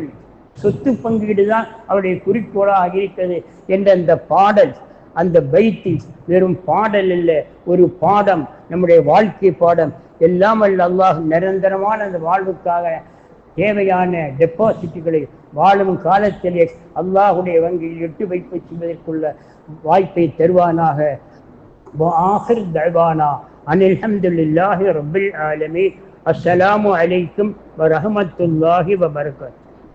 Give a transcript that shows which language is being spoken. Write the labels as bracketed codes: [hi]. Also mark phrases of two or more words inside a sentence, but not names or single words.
[ta] சொத்து பங்கீடு தான் அவருடைய குறிக்கோளாக இருக்கிறது என்ற அந்த பாடல் அந்த பைத்தி வெறும் பாடல் இல்லை, ஒரு பாடம், நம்முடைய வாழ்க்கை பாடம். எல்லாம் அல்ல அல்லாஹ் நிரந்தரமான அந்த வாழ்வுக்காக தேவையான டெபாசிட்டுகளை வாழும் காலத்திலே அல்லாஹுடைய வங்கியில் எட்டு வைப்பு செய்வதற்குள்ள வாய்ப்பை தருவானாக. [ar] وآخر دعوانا أن الحمد لله رب العالمين. السلام عليكم ورحمة الله وبركاته.